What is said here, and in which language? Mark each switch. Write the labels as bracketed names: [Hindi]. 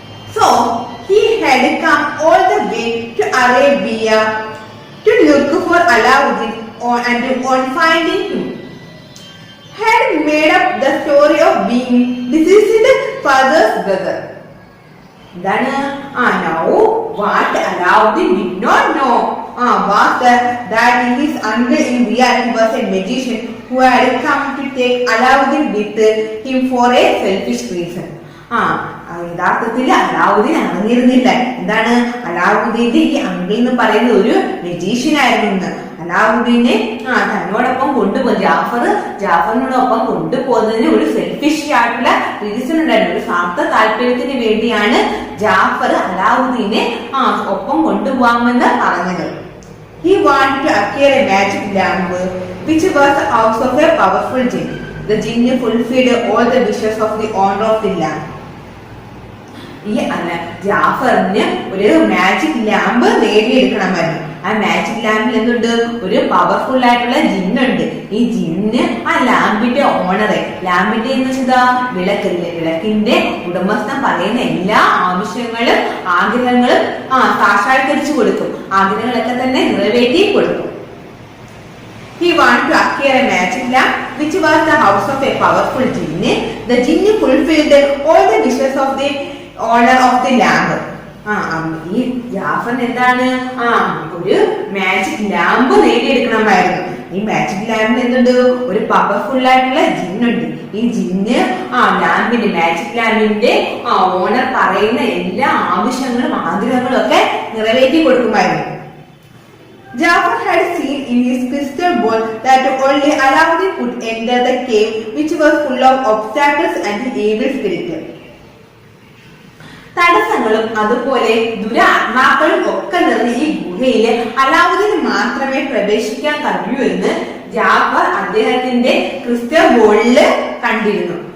[English] So he had come all the way to Arabia to look for Alauddin, and on finding him, had made up the story of being deceased father's brother. Then now what Alauddin did not know was that his uncle in reality was a magician who had come to take Alauddin with him for a selfish reason. [Malayalam] യഥാർത്ഥത്തിൽ അലാവുദ്ദീൻ അറിഞ്ഞിരുന്നില്ല എന്താണ് അലാവുദ്ദീന്റെ ഈ uncle എന്ന് പറയുന്ന ഒരു magician ആയിരുന്നു. അലാവുദ്ദീനെ തന്നോടൊപ്പം കൊണ്ടുപോയി ജാഫറിനോടൊപ്പം കൊണ്ടുപോകുന്നതിന് ഒരു സെൽഫിഷ് ആയിട്ടുള്ള റീസൺ ഉണ്ടായിരുന്നു. ഒരു സ്വാർത്ഥ താല്പര്യത്തിന് വേണ്ടിയാണ് ജാഫർ അലാവുദ്ദീനെ ഒപ്പം കൊണ്ടുപോകാമെന്ന് പറഞ്ഞത്. [English] He wanted to acquire a magic lamp, which was the house of a powerful jinn. The jinn fulfilled all the wishes of the owner of the lamp. [Malayalam] ഈ ജാഫറിന് ഒരു മാജിക് ലാമ്പ് നേടിയെടുക്കണമായിരുന്നു. ആ മാജിക് ലാമ്പിൽ എന്തുണ്ട്? ഒരു പവർഫുൾ ആയിട്ടുള്ള ജിന്നുണ്ട്. ഈ ജിന്ന് ആ ലാമ്പിന്റെ ഓണറെ, ലാമ്പിന്റെ എന്ന് വെച്ചാൽ വിളക്കില്ലേ, വിളക്കിന്റെ ഉടമസ്ഥൻ പറയുന്ന എല്ലാ ആവശ്യങ്ങളും ആഗ്രഹങ്ങളും സാക്ഷാത്കരിച്ചു കൊടുക്കും. ആഗ്രഹങ്ങളൊക്കെ തന്നെ നിറവേറ്റി കൊടുക്കും. [English] He wanted to acquire a magic lamp, which was the house of a powerful jinn. The jinn fulfilled all the wishes of the owner of the lamp. [Malayalam] ഈ ജാഫറിന് എന്താണ് ഒരു മാജിക് ലാമ്പ് നേടിയെടുക്കണമായിരുന്നു. ഈ മാജിക് ലാമ്പിൽ എന്തുണ്ട്? ഒരു പവർഫുൾ ആയിട്ടുള്ള ജിന്നുണ്ട്. ഈ ജിന്ന് ലാമ്പിന്റെ magic ലാമ്പിന്റെ owner പറയുന്ന എല്ലാ ആവശ്യങ്ങളും ആഗ്രഹങ്ങളും ഒക്കെ നിറവേറ്റി കൊടുക്കുമായിരുന്നു. [English] Jafar had seen in his crystal ball that only Alauddin could enter the cave, which was full of obstacles and evil spirits. [Malayalam] തടസ്സങ്ങളും അതുപോലെ ദുരാത്മാക്കളും ഒക്കെ നിറഞ്ഞ ഈ ഗുഹയില് അലാവുദ്ദീന് മാത്രമേ പ്രവേശിക്കാൻ കഴിയൂ എന്ന് ജാഫർ അദ്ദേഹത്തിന്റെ ക്രിസ്റ്റൽ ബോളില് കണ്ടിരുന്നു.